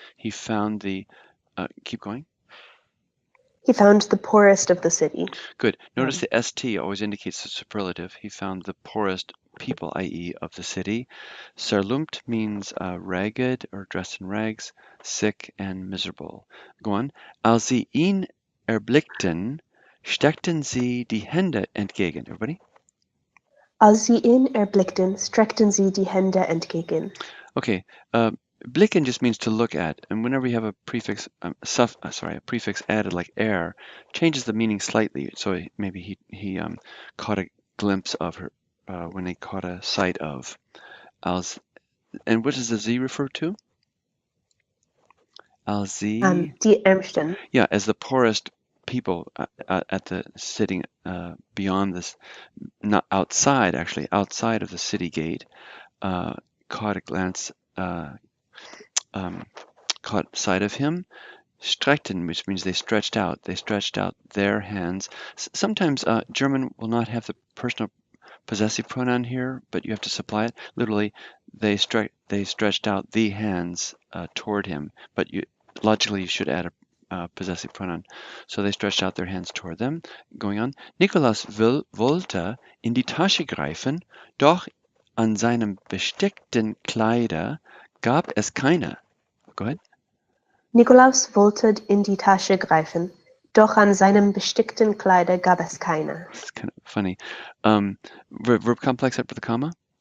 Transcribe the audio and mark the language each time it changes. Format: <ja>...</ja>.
<en>He found the, keep going. He found the poorest of the city. Good. Notice the st always indicates the superlative. He found the poorest people, i.e. of the city. Zerlumpt means ragged or dressed in rags, sick and miserable. Go on.</en> <de>Als sie ihn erblickten, streckten sie die Hände entgegen.</de> <en>Everybody?</en> <de>Als sie ihn erblickten, streckten sie die Hände entgegen.</de> <en>Okay. Blicken just means to look at, and whenever you have a prefix, a prefix added like er, changes the meaning slightly. So maybe he caught a glimpse of her when he caught a sight of. Als, and what does the z refer to?</en> <de>Als sie, Die Ärmsten.</de> <en>yeah, as the poorest people at the sitting beyond this, not outside actually, outside of the city gate, caught a glance. Caught sight of him. Streckten, which means they stretched out. They stretched out their hands. Sometimes German will not have the personal possessive pronoun here, but you have to supply it. Literally, they stretched out the hands toward him, but logically you should add a possessive pronoun. So they stretched out their hands toward them. Going on.</en> <de>Nikolaus wollte in die Tasche greifen, doch an seinem bestickten Kleider gab es keine.</de> <en>Go ahead.</en> <de>Nikolaus wollte in die Tasche greifen, doch an seinem bestickten Kleider gab es keine.</de> <en>It's kind of funny. Verb complex after the comma?</en>